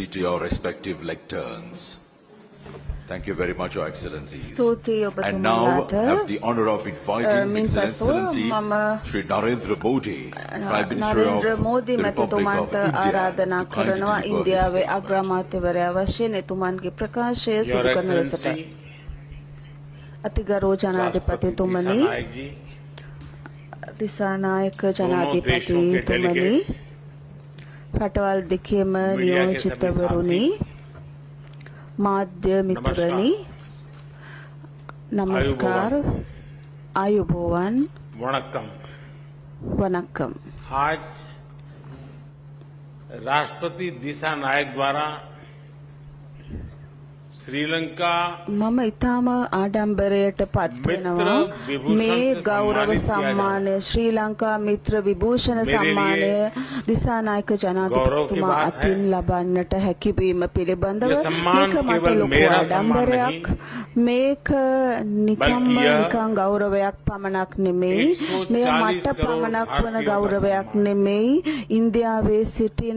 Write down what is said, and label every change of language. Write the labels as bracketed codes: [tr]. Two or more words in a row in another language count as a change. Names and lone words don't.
[en] proceed to your respective lecterns. Thank you very much, Your Excellencies. And now have the honor of inviting His Excellency Shri Narendra Modi, Prime Minister of the Republic of India, to kindly deliver his Your Excellency, [si] අතිගරු ජනාධිපතිතුමනි දිසානායක ජනාධිපතිතුමනි රටවල් දෙකේම නියෝජිතවරුනි මාධ්‍ය මිතුරනි නමස්කාර ආයුබෝවන් [hi] वणक्कम। [si] වණක්කම් [hi] आज राष्ट्रपति दिशा नायक द्वारा श्रीलंका [si] මම ඊටම ආඩම්බරයට පත් වෙනවා මේ ගෞරව සම්මානය ශ්‍රී ලංකා මිත්‍ර විභූෂණ සම්මානය දිසානායක ජනාධිපතිතුමා අතින් ලබන්නට හැකියවීම පිළිබඳව මේක මට ලොකු ආඩම්බරයක් මේක නිකන් ගෞරවයක් පමණක් නෙමෙයි මෙය මට පමණක් වන ගෞරවයක් නෙමෙයි ඉන්දියාවේ සිටින